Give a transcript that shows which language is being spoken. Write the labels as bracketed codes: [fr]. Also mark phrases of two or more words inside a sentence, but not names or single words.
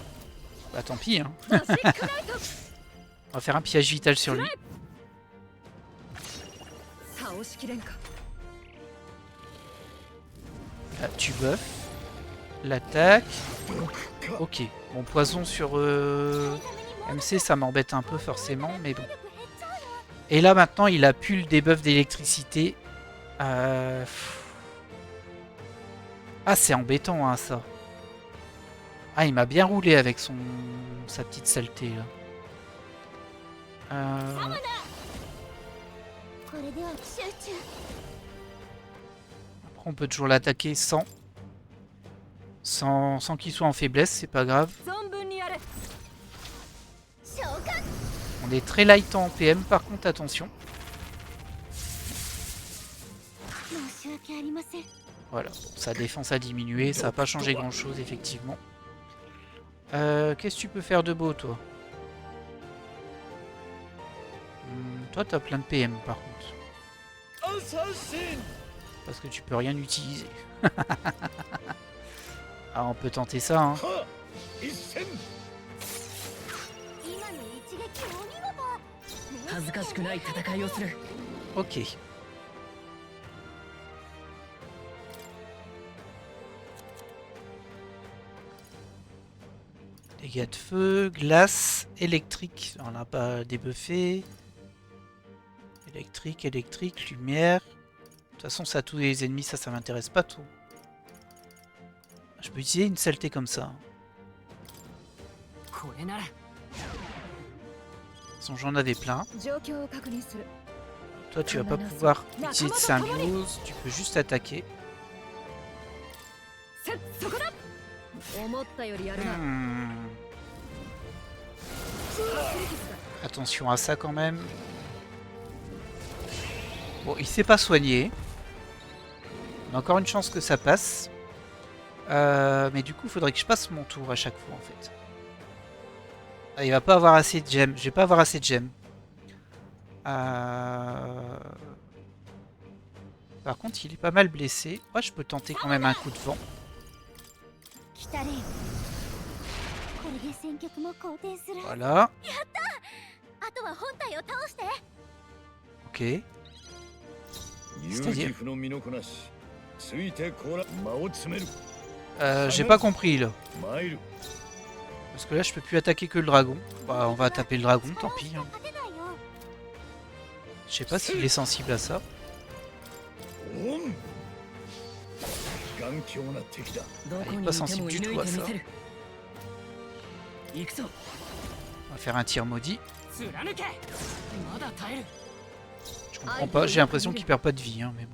[fr] Bah tant pis, hein. [ja] マジックナイト [fr] On va faire un piège vital sur lui. [ja] 倒しきれんか [fr] Là, tu buffes. L'attaque. [ja] 毒か。 [fr] Ok. Bon, poison sur MC, ça m'embête un peu forcément, mais bon. [ja] 力減っちゃうの。 [fr] Et là maintenant, il a plus le debuff d'électricité. Ah, c'est embêtant hein, ça. Ah, il m'a bien roulé avec sa petite saleté là. [ja] これでは集中。 [fr] Après, on peut toujours l'attaquer sans qu'il soit en faiblesse, c'est pas grave. [ja] 存分にやれ召喚。 [fr] On est très light en PM, par contre, attention. [ja] 申し訳ありません。 [fr] Voilà, sa défense a diminué, ça n'a pas changé grand chose, effectivement. Qu'est-ce que tu peux faire de beau, toi? Toi, t'as plein de PM, par contre. [ja] アサシン。 [fr] Parce que tu peux rien utiliser. Ah, on peut tenter ça, hein. [ja] は。一戦。今の一撃お見事。恥ずかしくない戦いをする。 [fr] Ok. Dégâts de feu, glace, électrique. On n'a pas débuffé. Électrique, électrique, lumière. De toute façon, ça tous les ennemis, ça m'intéresse pas trop. Je peux utiliser une saleté comme ça. [ja] これなら。 [fr] De toute façon, j'en avais plein. [ja] 状況を確認する [fr] Toi, tu vas pas pouvoir utiliser de symbiose. Tu peux juste attaquer. [ja] せっそこだ思ったよりやるな [fr] Attention à ça quand même. Bon, il s'est pas soigné. On a encore une chance que ça passe. Mais du coup, il faudrait que je passe mon tour à chaque fois en fait. Ah, il va pas avoir assez de gemmes. Je vais pas avoir assez de gemmes. Par contre, il est pas mal blessé. Ouais, je peux tenter quand même un coup de vant. [ja] 来たれよ。これです。 戦局も好転する。 [fr] Voilà. [ja] あとは本体を倒して。 [fr] Ok. [ja] ユージフの身のこなしついてこら間を詰める [fr] J'ai pas compris là. [ja] 参る [fr] Parce que là, je peux plus attaquer que le dragon. Bah, on va taper le dragon, tant pis. Hein. [ja] 勝てないよ。 [fr] Je sais pas s'il est sensible à ça. [ja] オン頑強な敵だどこにい [fr] pas [ja] ても [fr] sensible [ja] 射 [fr] du [ja] 抜 [fr] tout [ja] い [fr] à [ja] て [fr] ça. [ja] みせる。行くぞ。 [fr] On va faire un tir maudit. [ja] 貫け。まだ耐える。 [fr] Je comprends pas. J'ai l'impression qu'il perd pas de vie, hein, mais bon.